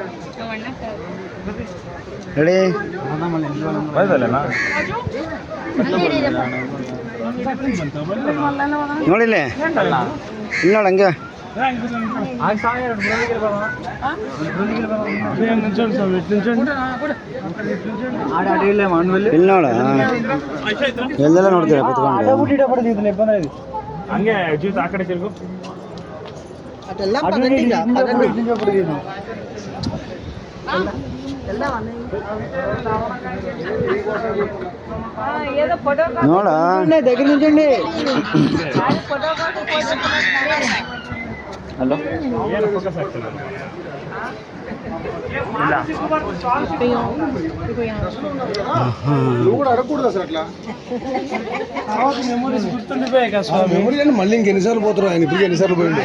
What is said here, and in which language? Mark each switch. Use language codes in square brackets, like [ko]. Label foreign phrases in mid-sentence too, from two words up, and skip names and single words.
[kn] ರೆಡಿ ನೋಡಿಲ್ಲ ಇಲ್ಲಿ ನೋಡ ಹಂಗೆ ಇಲ್ಲಿ ನೋಡ ಎಲ್ಲೆಲ್ಲ ನೋಡ್ತೀರ ಕುತ್ಕೊಂಡು. ಹಂಗೆ ಜೀವಿತ ಆ ಕಡೆ ತಿರ್ಗು. ನೋಡ [te] దగ్గర నుంచండి. హలో [kn] ಏನು ಫೋಕಸ್ ಆಗ್ತಿಲ್ಲ. [te] మెమరీస్ గుర్తుండిపోయాయి కదా స్వామి. మెమరీ అని మళ్ళీ ఇంకెన్నిసార్లు పోతారు ఆయన? ఇప్పుడు ఎన్నిసార్లు